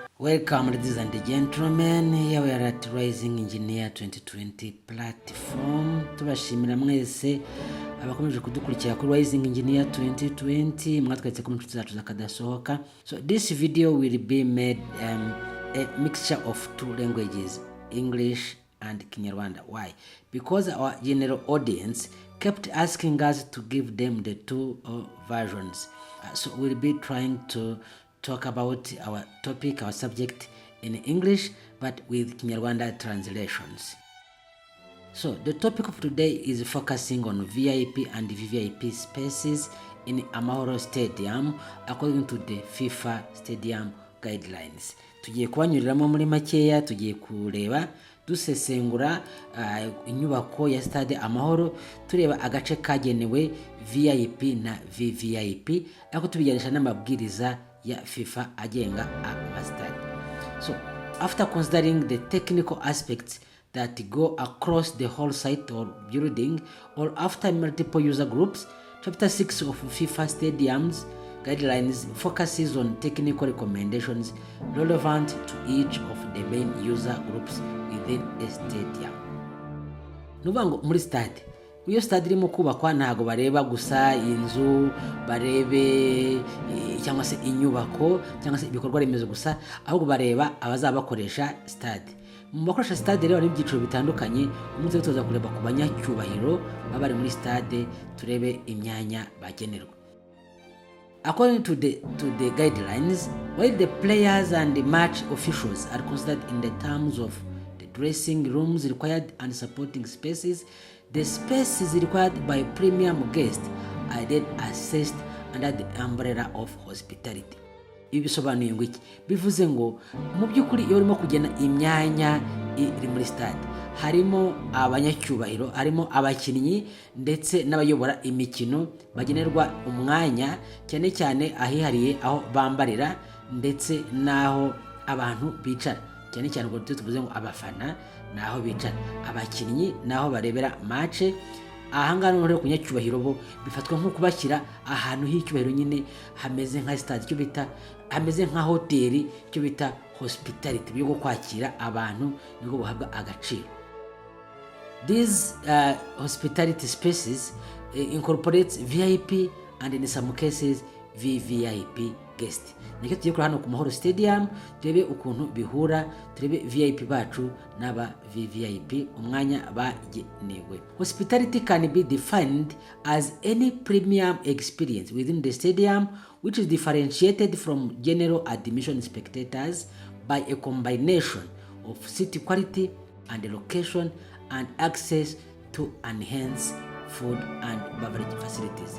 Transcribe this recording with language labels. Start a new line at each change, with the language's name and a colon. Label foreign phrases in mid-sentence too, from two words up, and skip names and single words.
English: Welcome, ladies and gentlemen. Here we are at Rising Engineer 2020 platform.
Kinyarwanda: Tubashimira mwese abakomeje kudukurikira kuri Rising Engineer 2020 mwatwetse ku nshuti zacu zakadasohoka.
English: So this video will be made a mixture of two languages, English and Kinyarwanda. Why? Because our general audience kept asking us to give them the two versions. So we'll be trying to talk about our topic, our subject in English, but with Kinyarwanda translations. So the topic of today is focusing on VIP and VVIP spaces in Amahoro Stadium according to the FIFA Stadium guidelines.
Kinyarwanda: Tugiye kubanyuriramo muri makeya, tugiye kureba dusesengura inyubako ya Stade Amahoro, tureba agace kagenewe VIP na VVIP, ako tubiganisha n'amabwiriza ya FIFA agenga amastade.
English: So after considering the technical aspects that go across the whole site or building, or after multiple user groups, chapter 6 of FIFA Stadiums guidelines focuses on technical recommendations relevant to each of the main user groups within a stadium.
Kinyarwanda: Nubango muri stade, iyo stade irimo kubakwa ntago bareba gusa inzu, barebe cyangwa se inyubako cyangwa se ibikorwa remezo gusa, ahubwo bareba abazaba bakoresha stade. Mu bakoresha stade rero n'ibyiciro bitandukanye, umunsi tuza kureba ku banyacyubahiro baba muri stade, turebe imyanya bagenerwa.
English: According to the guidelines, while the players and the match officials are considered in the terms of the dressing rooms required and supporting spaces, the spaces required by premium guests are then assessed under the umbrella of hospitality.
Kinyarwanda: Ibi bisobanuye ngo iki? Bivuze ngo mu by'ukuri iyo urimo kugena imyanya iri muri stade, harimo abanyacyubahiro, harimo abakinnyi ndetse n'abayobora imikino bagenerwa umwanya cyane cyane ahihariye aho bambarira ndetse naho abantu bicara, cyane cyane ngo tuvuze ngo abafana naho bicara, abakinnyi naho barebera match. Ahangana rero kunyacyubahiro bo bifatwa nko kubashyira ahantu h'icyubahiro nyine hameze nka stade, cyo bita hameze nka hoteli, cyo bita hospitality, byo kwakira abantu niko buhabwa agaciro.
English: These hospitality spaces incorporates VIP and in some cases VVIP guest.
Kinyarwanda: Nicyo tugiye kuri hano ku Mahoro Stadium, turebe ukuntu bihura, turebe VIP bacu n'aba VVIP umwanya bagenewe.
English: Hospitality can be defined as any premium experience within the stadium which is differentiated from general admission spectators by a combination of seat quality and location and access to enhanced food and beverage facilities.